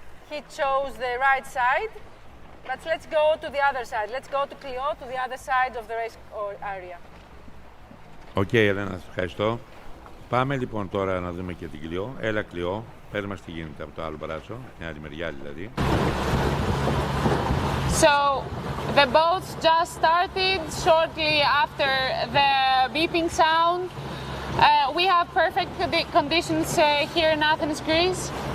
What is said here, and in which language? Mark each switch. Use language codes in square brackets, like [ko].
[en] He chose the right side, but let's go to the other side. Let's go to Clio, to the other side of the race area. [el] Οκ, Ελένα, σας ευχαριστώ. Πάμε λοιπόν τώρα να δούμε και την Clio. Έλα, Clio, πες μας τι γίνεται από το άλλο μπράτσο, την άλλη μεριά δηλαδή. [en] So, the boats just started shortly after the beeping sound. We have perfect conditions here in Athens, Greece.